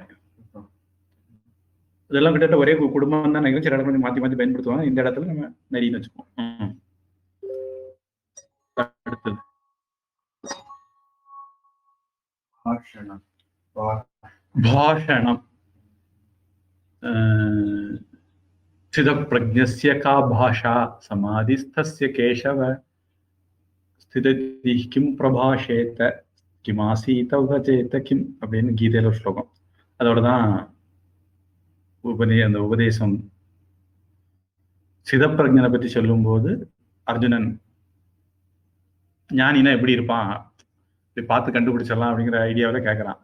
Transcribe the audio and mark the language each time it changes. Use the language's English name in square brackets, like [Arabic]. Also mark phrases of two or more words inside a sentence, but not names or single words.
[Tamil] இதெல்லாம் கிட்ட ஒரே குடும்பம் தான் நினைக்கிறேன். சில இடத்துல மாத்தி மாத்தி பயன்படுத்துவாங்க. இந்த இடத்துல நம்ம நரின்னு வச்சுக்கோம். அடுத்தது பாஷணம். [Sanskrit] स्थितप्रज्ञस्य का भाषा समाधिस्थस्य केशव स्थितिः किं प्रभाषेत किमासीत उदचेत किं [Tamil] அப்படின்னு கீதையில ஒரு ஸ்லோகம். அதோட தான் அந்த உபதேசம். சிதப்பிரஜனை பற்றி சொல்லும்போது அர்ஜுனன் ஞானினா எப்படி இருப்பான், இப்படி பார்த்து கண்டுபிடிச்சிடலாம் அப்படிங்கிற ஐடியாவில் கேட்குறான்.